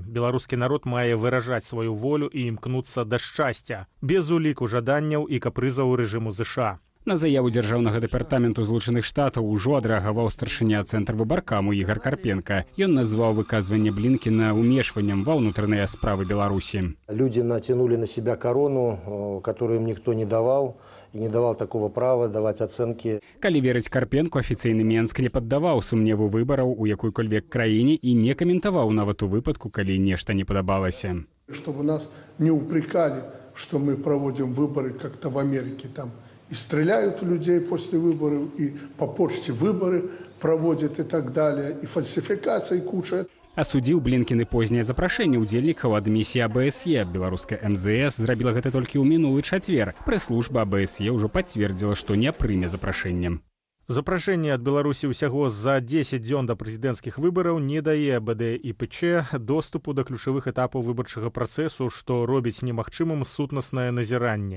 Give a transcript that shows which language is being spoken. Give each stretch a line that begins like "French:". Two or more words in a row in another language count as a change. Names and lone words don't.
Belarusian: Беларускі народ мае выражаць сваю волю і імкнуцца да шчасця, без уліку жаданняў і капрызаў рэжыму ЗША. На заяву дзяржаўнага дэпартаменту Злучаных Штатаў ужо адрэагаваў старшыня цэнтр выбаркаму Ігар Карпенка. Ён назваў выказванне Блінкена умешваннем ва ўнутраныя справы Беларусі.
Russian: Люди натянули на себя корону, которую им никто не давал. И не давал такого права давать оценки.
Belarusian: Калі верыць Карпенку, афіцыйны Менск не паддаваў сумневу выбараў у якой-кольвек краіне і не каментаваў нават у выпадку, калі нешта не падабалася.
Russian: Чтобы нас не упрекали, что мы проводим выборы как-то в Америке. Там и стреляют в людей после выборов, и по почте выборы проводят и так далее, и фальсификации куча.
Belarusian: Асудзіў Блінкен і познае запрашэнне ўдзельнікаў ад місіі АБСЕ. Беларуская МЗС зрабіла гэта толькі ў мінулы чацвер. Прэс-служба АБСЕ ўжо пацвердзіла, што не прыме запрашэнне. Запрашэнне ад Беларусі ўсяго за 10 дзён да прэзідэнцкіх выбараў не дае БДІПЧ доступу да ключавых этапаў выбарчага працэсу, што робіць немагчымым сутнаснае назіранне.